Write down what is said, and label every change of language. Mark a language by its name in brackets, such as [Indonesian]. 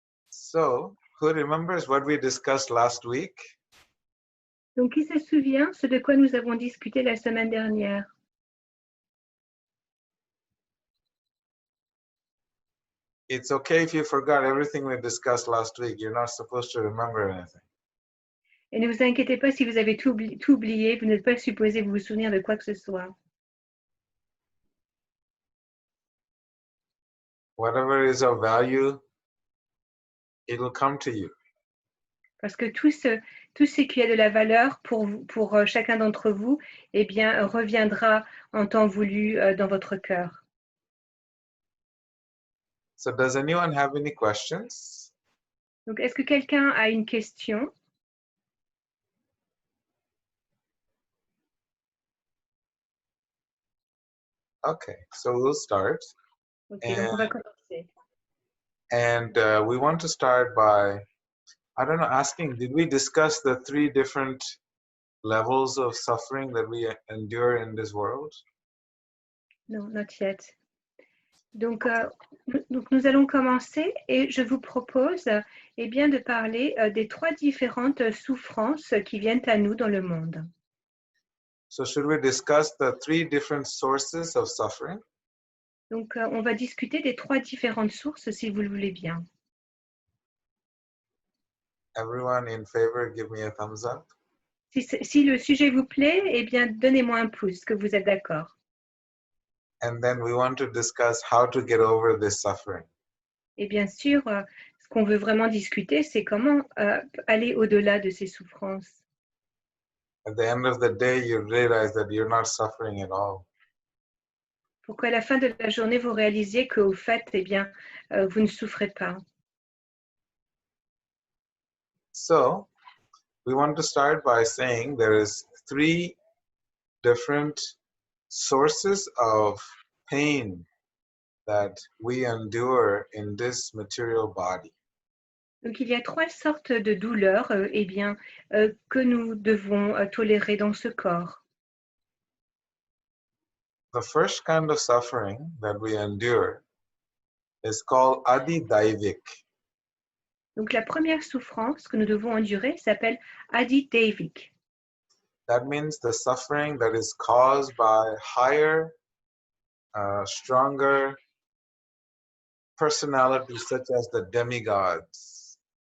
[English] So, who remembers what we discussed last week? [French] Donc, qui se souvient ce de quoi nous avons discuté la semaine dernière? [English] It's okay if you forgot everything we discussed last week. You're not supposed to remember anything. [French] Et ne vous inquiétez pas si vous avez tout oublié, vous n'êtes pas supposé vous souvenir de quoi que ce soit. [English] Whatever is of value, it'll come to you. [French] Parce que tout ce qui a de la valeur pour chacun d'entre vous, eh bien, reviendra en temps voulu dans votre cœur. [English] So does anyone have any questions? [French] Donc, est-ce que quelqu'un a une question? [English] Okay, so we'll start. [French] Ok, donc on va commencer. [English] And we want to start by, I don't know, asking, did we discuss the three different levels of suffering that we endure in this world? No, not yet. [French] Donc, nous allons commencer et je vous propose eh bien, de parler des trois différentes souffrances qui viennent à nous dans le monde. [English] So should we discuss the three different sources of suffering? [French] Donc, on va discuter des trois différentes sources, si vous le voulez bien. [English] Everyone in favor, give me a thumbs up. [French] Si le sujet vous plaît, eh bien, donnez-moi un pouce, que vous êtes d'accord. [English] And then we want to discuss how to get over this suffering. [French] Et bien sûr, ce qu'on veut vraiment discuter, c'est comment aller au-delà de ces souffrances. [English] At the end of the day, you realize that you're not suffering at all. [French] Pour qu'à la fin de la journée, vous réalisiez qu'au fait, eh bien, vous ne souffrez pas. [English] So, we want to start by saying there is three different sources of pain that we endure in this material body. [French] Donc, il y a trois sortes de douleurs eh bien, que nous devons tolérer dans ce corps. [English] The The first kind of suffering that we endure is called adi-daivik. [French] Donc la première souffrance que nous devons endurer s'appelle Adi-Devik. [English] That means the suffering that is caused by higher, stronger personalities such as the demigods.